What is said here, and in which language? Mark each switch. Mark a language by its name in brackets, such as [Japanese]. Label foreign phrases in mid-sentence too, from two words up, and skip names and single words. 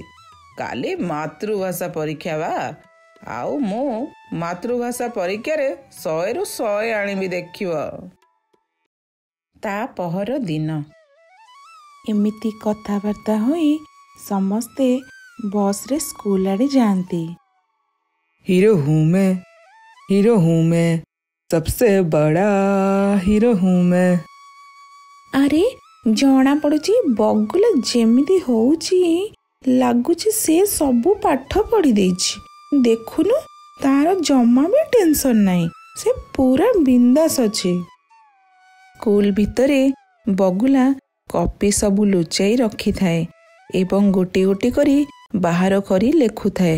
[Odia] କାଲି ମାତୃଭାଷା ପରୀକ୍ଷା ବା, ଆଉ ମୁଁ ମାତୃଭାଷା ପରୀକ୍ଷାରେ 100ରୁ 100 ଆଣିବି, ଦେଖିବ। ତା ପହର ଦିନ। ଏମିତି କଥାବାର୍ତ୍ତା ହୋଇ ସମସ୍ତେ ବସ୍ରେ ସ୍କୁଲ ଆଡ଼େ ଯାଆନ୍ତି। [Hindi] हीरो हूँ मैं, सबसे बड़ा हीरो हूँ मैं। [Odia] ଆରେ ଜଣା ପଡୁଛି ବଗୁଲା ଯେମିତି ହଉଛି, ଲାଗୁଛି ସେ ସବୁ ପାଠ ପଢି ଦେଇଛି। ଦେଖୁନୁ, ତାର ଜମା ବି ଟେନସନ ନାହିଁ, ସେ ପୁରା ବିନ୍ଦାସ ଅଛି। ସ୍କୁଲ ଭିତରେ ବଗୁଲା କପି ସବୁ ଲୁଚାଇ ରଖିଥାଏ ଏବଂ ଗୋଟି ଗୋଟି କରି ବାହାର କରି ଲେଖୁଥାଏ।